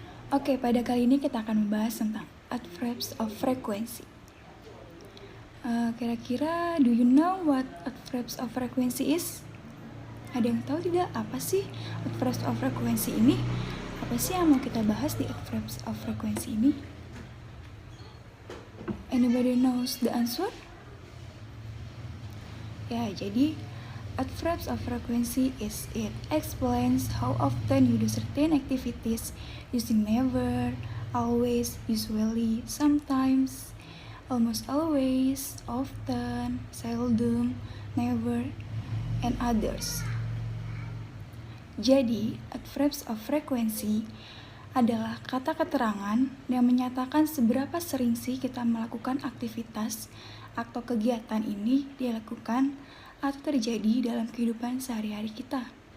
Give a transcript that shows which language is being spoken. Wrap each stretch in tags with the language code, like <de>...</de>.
<id>Oke, pada kali ini kita akan membahas tentang adverbs of frequency.</id> <en>Kira-kira, do you know what adverbs of frequency is?</en> <id>Ada yang tahu tidak apa sih adverbs of frequency ini? Apa sih yang mau kita bahas di adverbs of frequency ini?</id> <en>Anybody knows the answer?</en> <id>Ya, jadi</id> <en>adverbs of frequency is it explains how often you do certain activities using never, always, usually, sometimes, almost always, often, seldom, never, and others.</en> <id>Jadi, adverbs of frequency adalah kata keterangan yang menyatakan seberapa sering sih kita melakukan aktivitas atau kegiatan ini dilakukan atau terjadi dalam kehidupan sehari-hari kita.</id>